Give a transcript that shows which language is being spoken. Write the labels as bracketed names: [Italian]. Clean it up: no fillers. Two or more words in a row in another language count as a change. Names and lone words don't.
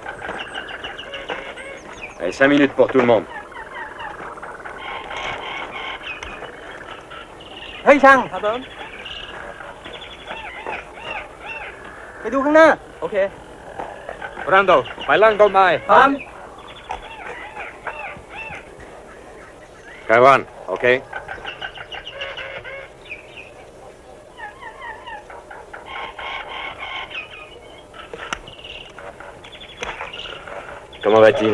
[French] Allez, 5 minutes pour tout le monde. [Thai] เฮ้ยช่างครับผมไปดูข้างหน้า โอเค Brando, ไปล่างต้นไม้ ครับ Kaiwan, ok? [French] Comment va-t-il?